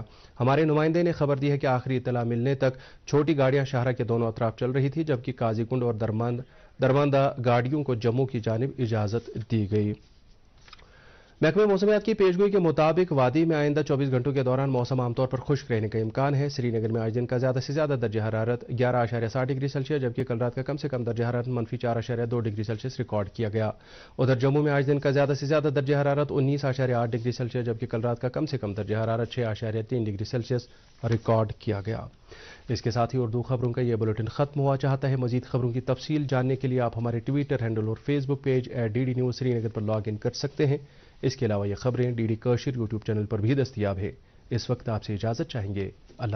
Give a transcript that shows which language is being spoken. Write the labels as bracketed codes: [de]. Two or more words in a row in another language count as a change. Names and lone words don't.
[ur] ہمارے نمائندے نے خبر دی ہے کہ آخری اطلاع ملنے تک چھوٹی گاڑیاں شاہراہ کے دونوں اطراف چل رہی تھی، جبکہ قاضی کنڈ اور درماندہ گاڑیوں کو جموں کی جانب اجازت دی گئی۔ محکمہ موسمیات کی پیشگوئی کے مطابق وادی میں آئندہ 24 گھنٹوں کے دوران موسم عام طور پر خشک رہنے کا امکان ہے۔ سری نگر میں آج دن کا زیادہ سے زیادہ درجہ حرارت 11.7 ڈگری سیلسیس، جبکہ کل رات کا کم سے کم درجہ حرارت -4.2 ڈگری سیلسیس ریکارڈ کیا گیا۔ ادھر جموں میں آج دن کا زیادہ سے زیادہ درجہ حرارت 19.8 ڈگری سیلسیس، جبکہ کل رات کا کم سے کم درجہ حرارت 6.3 ڈگری سیلسیس ریکارڈ کیا گیا۔ اس کے ساتھ ہی اردو خبروں کا یہ بلیٹن ختم ہوا۔ چاہتا ہے مزید خبروں کی تفصیل جاننے کے لیے آپ ہمارے ٹویٹر ہینڈل اور فیس بک پیج @DD News سری نگر پر لاگ ان کر سکتے ہیں۔ اس کے علاوہ یہ خبریں DD کشر یوٹیوب چینل پر بھی دستیاب ہے۔ اس وقت آپ سے اجازت چاہیں گے۔